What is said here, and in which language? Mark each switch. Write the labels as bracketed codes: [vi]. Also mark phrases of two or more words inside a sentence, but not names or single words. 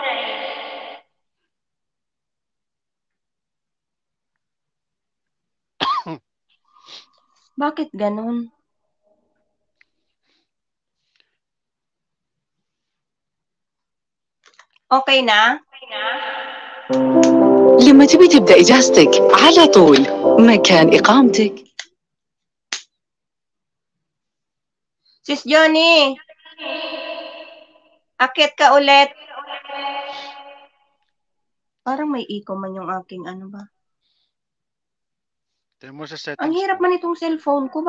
[tl] Bakit ganun? Okay na? [ar] لما تبي تبدأ إجازتك على طول مكان إقامتك. [tl] Sis Johnny, akit ka ulit. Parang may echo man yung aking ba? Mo sa settings. Ang hirap man itong cellphone ko.